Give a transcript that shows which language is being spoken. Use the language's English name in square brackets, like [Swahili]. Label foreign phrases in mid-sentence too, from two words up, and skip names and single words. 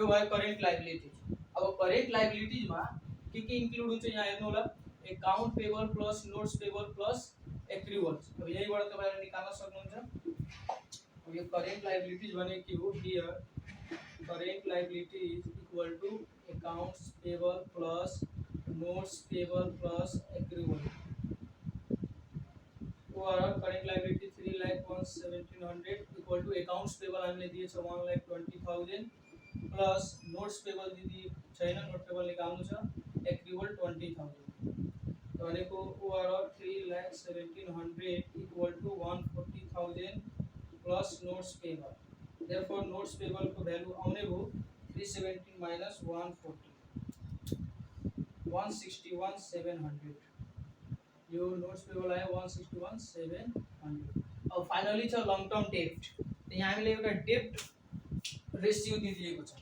[Nepali] भयो [English] current liability [Nepali] अब [English] current liabilities [Nepali] मा के इन्क्लुड हुन्छ यहाँ हेर्नु होला [English] account payable plus notes payable plus accruals [Nepali] अब यहीबाट तपाईहरुले निकाल्न सक्नुहुन्छ अब यो [English] current liabilities [Nepali] भने के हो [English] here current liabilities equal to accounts payable plus notes payable plus accrual [Nepali] और [English] current liability 3,17,100 equal to accounts payable [Nepali] हामीले दिए छ 1,20,000 [English] plus notes payable [Nepali] दिदी छैन [English] note payable [Nepali] निकाल्नु छ एक्रुअल 20,000 भनेको [English] overall 3,17,100 equal to 140,000 plus notes payable. therefore notes payable [Nepali] को भ्यालु आउने भयो 317 माइनस 140 161,700। यो [English] notes payable [Nepali] आयो 161,700। अब फाइनली छ [English] long term debt. [Nepali] यहाँ हामीले एउटा [English] debt ratio [Nepali] दिएको छ।